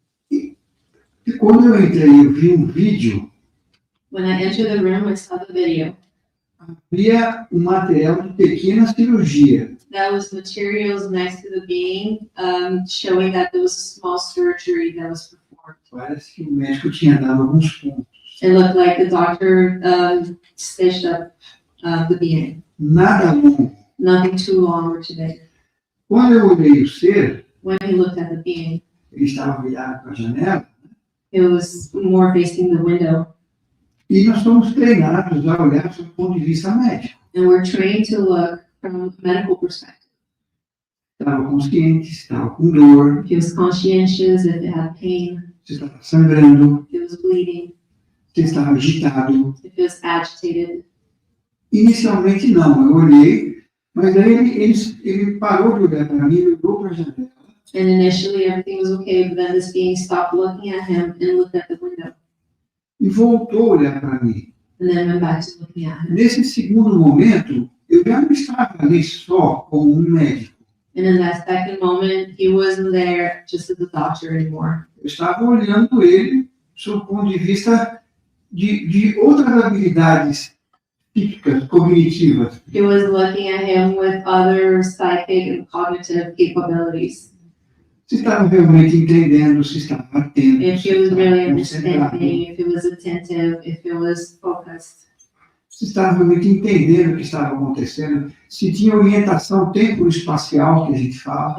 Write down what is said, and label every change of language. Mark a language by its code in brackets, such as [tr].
[pt] E quando eu entrei, eu vi vídeo, [en] When I entered the room, I saw the video. [pt] havia material de pequena cirurgia. [en] That was materials next to the being, showing that there was a small surgery that was performed. [pt] Parece que o médico tinha dado alguns pontos. [en] It looked like the doctor stitched up the being. [pt] Nada longo. [en] Nothing too long or too big. [pt] Quando eu olhei o ser, [en] When he looked at the being, [pt] ele estava virado para a janela, [en] it was more facing the window. [pt] e nós somos treinados a olhar do ponto de vista médico. [en] And we're trained to look from a medical perspective. [pt] Estava consciente, estava com dor, [en] If it was conscientious, if it had pain, [pt] se estava sangrando, [en] if it was bleeding, [pt] se estava agitado. [en] if it was agitated. [pt] Inicialmente não, eu olhei, mas aí ele parou de olhar para mim e olhou para a janela. [en] And initially everything was okay, but then this being stopped looking at him and looked at the window. [pt] E voltou a olhar para mim. [en] And then went back to looking at him. [pt] Nesse segundo momento, eu já não estava ali só como médico. [en] And in that second moment, he wasn't there just as a doctor anymore. [pt] Eu estava olhando ele sob o ponto de vista de outras habilidades psíquicas, cognitivas. [en] He was looking at him with other psychic and cognitive capabilities. [pt] Se estava realmente entendendo, se estava atento, [en] If [pt] se [en] he was [pt] estava [en] really [pt] concentrado, [en] understanding, if he was attentive, if he was focused. [pt] se estava realmente entendendo o que estava acontecendo, se tinha orientação tempo-espacial que a gente fala.